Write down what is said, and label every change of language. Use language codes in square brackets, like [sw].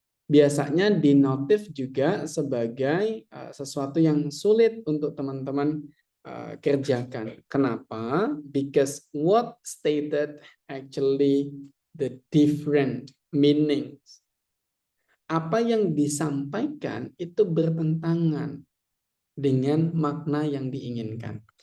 [id] Biasanya dinotif juga sebagai sesuatu yang sulit untuk teman-teman kerjakan. Kenapa? [en] Because what stated actually the different meanings. [id] Apa yang disampaikan itu bertentangan dengan makna yang diinginkan.